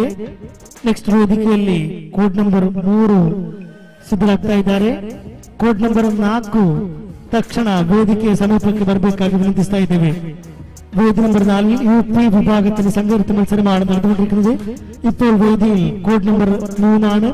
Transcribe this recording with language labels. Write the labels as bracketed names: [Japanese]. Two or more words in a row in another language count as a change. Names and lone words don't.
[Kannada] ನೆಕ್ಸ್ಟ್ ವೇದಿಕೆಯಲ್ಲಿ [English] code number [Kannada] 3 ಸಿದ್ಧರಾಗ್ತಾ ಇದ್ದಾರೆ. [English] code number [Kannada] 4 ತಕ್ಷಣ ವೇದಿಕೆಯ സമീപಕ್ಕೆ ಬರಬೇಕಾಗಿ ವಿನಂತಿಸ್ತಾ ಇದ್ದೇವೆ. [Malayalam] വേദി നമ്പർ 4 യുപി വിഭാഗത്തിന് സംഘടിത മത്സരമാണ് നടന്നുകൊണ്ടിരിക്കുന്നത്. ഇപ്പോൾ വേദിയിൽ [English] code number [Malayalam] 3 ആണ്.